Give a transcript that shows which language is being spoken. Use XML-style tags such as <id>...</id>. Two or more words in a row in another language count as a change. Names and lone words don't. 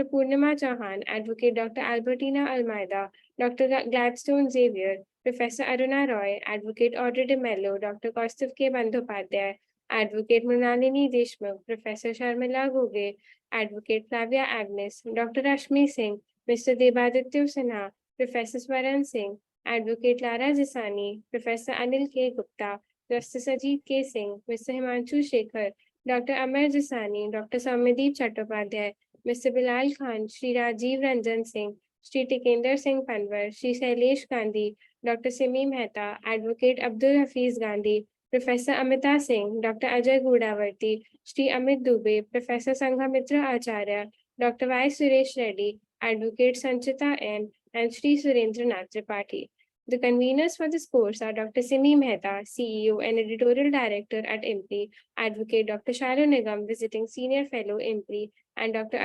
<en>Purnima Chauhan, Advocate Dr. Albertina Almeida, Dr. Gladstone Xavier, Professor Aruna Roy, Advocate Audrey de Mello, Dr. Kaustav K. Bandhopadhyay, Advocate Mrinalini Deshmukh, Professor Sharmila Goge, Advocate Flavia Agnes, Dr. Rashmi Singh, Mr. Debaditya Sinha, Professor Swaran Singh, Advocate Lara Zisani, Professor Anil K. Gupta, Justice Ajit K. Singh, Mr. Himanshu Shekhar, Dr. Amar Jisani, Dr. Soumyadeep Chattopadhyay, Mr. Bilal Khan, Shri Rajiv Ranjan Singh, Shri Tikender Singh Panwar, Shri Shailesh Gandhi, Dr. Simi Mehta, Advocate Abdul Hafiz Gandhi, Professor Amita Singh, Dr. Ajay Gudavarti, Shri Amit Dubey, Professor Sanghamitra Acharya, Dr. Y. Suresh Reddy, Advocate Sanchita N, and Shri Surendranath Tripathi. The conveners for this course are Dr. Simi Mehta, CEO and Editorial Director at IMPRI, Advocate Dr. Shalu Nigam, Visiting Senior Fellow IMPRI, and Dr.</en>